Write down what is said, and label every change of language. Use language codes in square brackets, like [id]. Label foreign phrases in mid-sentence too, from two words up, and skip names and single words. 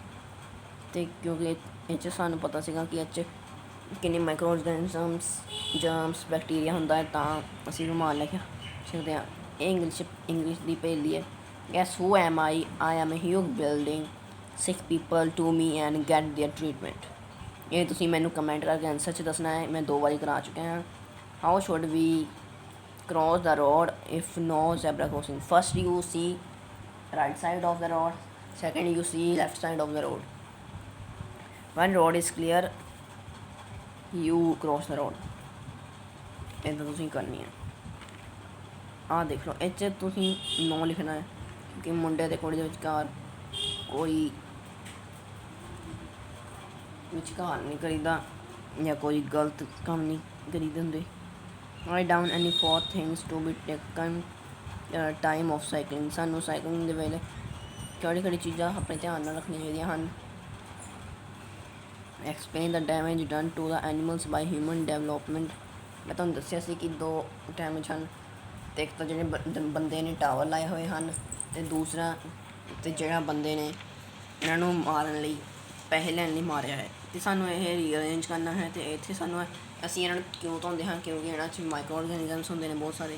[pa] ਅਤੇ ਕਿਉਂਕਿ ਇਹ 'ਚ ਸਾਨੂੰ ਪਤਾ ਸੀਗਾ ਕਿ ਇਹ 'ਚ ਕਿੰਨੇ [en] micro organisms germs bacteria [pa] ਹੁੰਦਾ ਹੈ ਤਾਂ ਅਸੀਂ ਰੁਮਾਲ ਲੈ ਕੇ ਸਕਦੇ ਹਾਂ। ਇਹ ਇੰਗਲਿਸ਼ ਦੀ ਪਹੇਲੀ ਹੈ। [en] guess who am I am a huge building sick people to me and get their treatment. [pa] ਇਹ ਤੁਸੀਂ ਮੈਨੂੰ ਕਮੈਂਟ ਕਰਕੇ ਆਨਸਰ 'ਚ ਦੱਸਣਾ ਹੈ। ਮੈਂ 2 ਵਾਰੀ ਕਰਾ ਚੁੱਕਿਆ ਹਾਂ। [en] how should we cross the road if no zebra crossing? First you see right side of the road, second you see left side of the road. When road is clear you cross the road. [pa] ਇੱਦਾਂ ਤੁਸੀਂ ਕਰਨੀ ਹੈ। ਆਹ ਦੇਖ ਲਓ ਇਹ 'ਚ ਤੁਸੀਂ ਨੋ ਲਿਖਣਾ ਹੈ ਕਿਉਂਕਿ ਮੁੰਡੇ ਅਤੇ ਕੁੜੀ ਦੇ ਵਿਚਕਾਰ ਕੋਈ ਵਿਚਕਾਰ ਨਹੀਂ ਕਰੀਦਾ ਜਾਂ ਕੋਈ ਗਲਤ ਕੰਮ ਨਹੀਂ ਕਰੀਦੇ ਹੁੰਦੇ। [en] Write down any 4 things to be taken time of cycling. [pa] ਸਾਨੂੰ ਸਾਈਕਲਿੰਗ ਦੇ ਵੇਲੇ ਕਿਹੜੀ ਚੀਜ਼ਾਂ ਆਪਣੇ ਧਿਆਨ ਨਾਲ ਰੱਖਣੀਆਂ ਚਾਹੀਦੀਆਂ ਹਨ। [en] Explain the damage done to the animals by human development. [pa] ਮੈਂ ਤੁਹਾਨੂੰ ਦੱਸਿਆ ਸੀ ਕਿ 2 ਡੈਮੇਜ ਹਨ ਅਤੇ ਇੱਕ ਤਾਂ ਜਿਹੜੇ ਬੰਦੇ ਨੇ ਟਾਵਰ ਲਾਏ ਹੋਏ ਹਨ ਅਤੇ ਦੂਸਰਾ ਅਤੇ ਜਿਹੜਾ ਬੰਦੇ ਨੇ ਇਹਨਾਂ ਨੂੰ ਮਾਰਨ ਲਈ ਪੈਸੇ ਲੈਣ ਲਈ ਮਾਰਿਆ ਹੈ ਅਤੇ ਸਾਨੂੰ ਇਹ ਰੀਅਰੇਂਜ ਕਰਨਾ ਹੈ। ਅਤੇ ਇੱਥੇ ਸਾਨੂੰ ਅਸੀਂ ਇਹਨਾਂ ਨੂੰ ਕਿਉਂ ਧੋਂਦੇ ਹਾਂ ਕਿਉਂਕਿ ਇਹਨਾਂ 'ਚ [en] micro organisms [pa] ਹੁੰਦੇ ਨੇ ਬਹੁਤ ਸਾਰੇ।